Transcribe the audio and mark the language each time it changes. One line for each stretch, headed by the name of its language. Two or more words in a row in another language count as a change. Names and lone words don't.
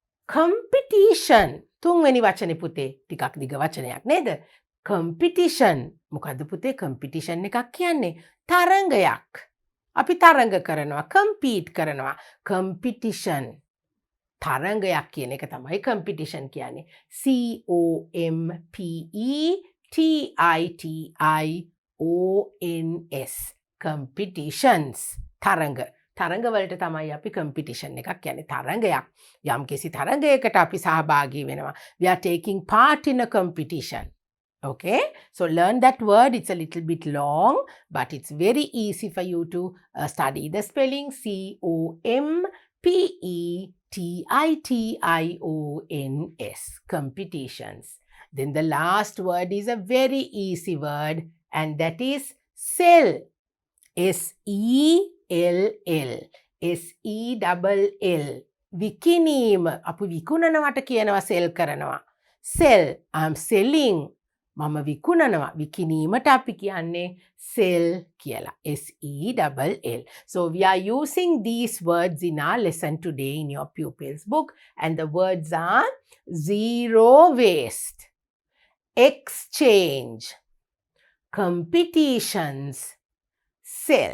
Sinhala: competition තුන්වෙනි වචනේ පුතේ ටිකක් දිග වචනයක් නේද? competition මොකද්ද පුතේ competition එකක් කියන්නේ? තරඟයක්. අපි තරඟ කරනවා, compete කරනවා. competition තරඟයක් කියන එක තමයි competition කියන්නේ.
English: competitions competitions තරඟ.
Sinhala: තරඟ වලට තමයි අපි competition එකක් කියන්නේ. තරඟයක්. යම්කිසි තරඟයකට අපි සහභාගී වෙනවා.
English: We are taking part in a competition. Okay, so learn that word. It's a little bit long, but it's very easy for you to study the spelling. competitions, competitions. Then the last word is a very easy word, and that is sell. SELL.
Sinhala: විකිනීම. අපි විකුණනවට කියනවා sell කරනවා.
English: Sell. I'm selling.
Sinhala: මම විකුණනවා. විකිනීමට අපි කියන්නේ sell කියලා.
English: SELL. So we are using these words in our lesson today in your pupils book, and the words are zero waste, exchange, competitions, sell.